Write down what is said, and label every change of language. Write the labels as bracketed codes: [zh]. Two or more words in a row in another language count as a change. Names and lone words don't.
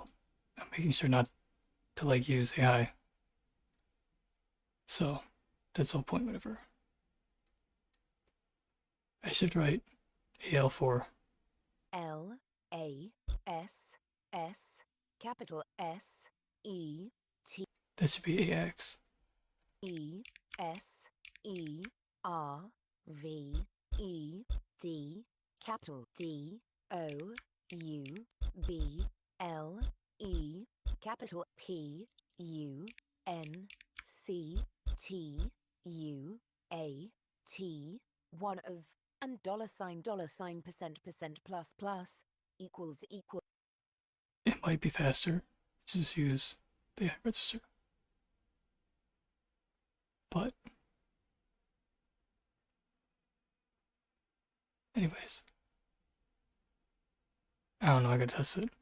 [en] I'm making sure not to like use A high. So that's the whole point, whatever. I shift right, AL4. L, A, S, S, capital S, E, T. That should be AX. E, S, E, R, V, E, D, capital D, O, U, B, L, E, capital P, U, N, C, T, U, A, T, 1 of, and $% plus equals. It might be faster to just use the A register. But anyways, I don't know, I gotta test it.